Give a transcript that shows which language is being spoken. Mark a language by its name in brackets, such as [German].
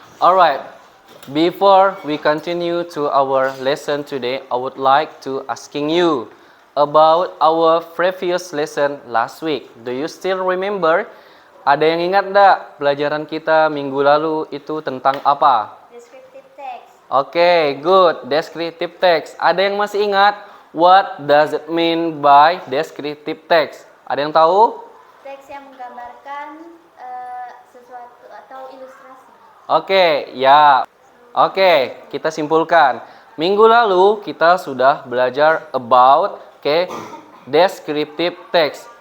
[English] Alright, before we continue to our lesson today, I would like to asking you about our previous lesson last week. Do you still remember? [Indonesian] Ada yang ingat enggak pelajaran kita minggu lalu itu tentang apa? [English] Descriptive text. Okay, good. Descriptive text. [Indonesian] Ada yang masih ingat? [English] What does it mean by descriptive text? [Indonesian] Ada yang tahu? Teks yang menggambarkan sesuatu atau ilustrasi. Oke, ya. Oke, kita simpulkan. Minggu lalu kita sudah belajar [English] about descriptive text.